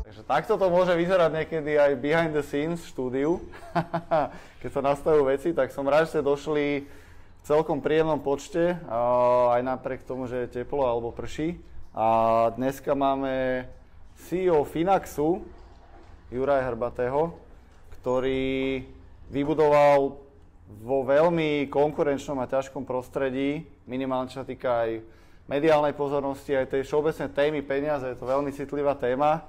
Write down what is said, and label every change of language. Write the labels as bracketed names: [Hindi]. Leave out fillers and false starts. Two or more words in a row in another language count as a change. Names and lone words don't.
[Slovak] takto to môže vyzerať niekedy aj [English] behind the scenes [Slovak] v štúdiu. Keď sa nastavujú veci, tak som rád, že ste došli v celkom príjemnom počte, aj napriek tomu, že je teplo alebo prší. A dneska máme CEO Finaxu, Juraja Hrbatého, ktorý vybudoval vo veľmi konkurenčnom a ťažkom prostredí, minimálne čo sa týka aj mediálnej pozornosti, aj tej všeobecnej témy peniaze, je to veľmi citlivá téma.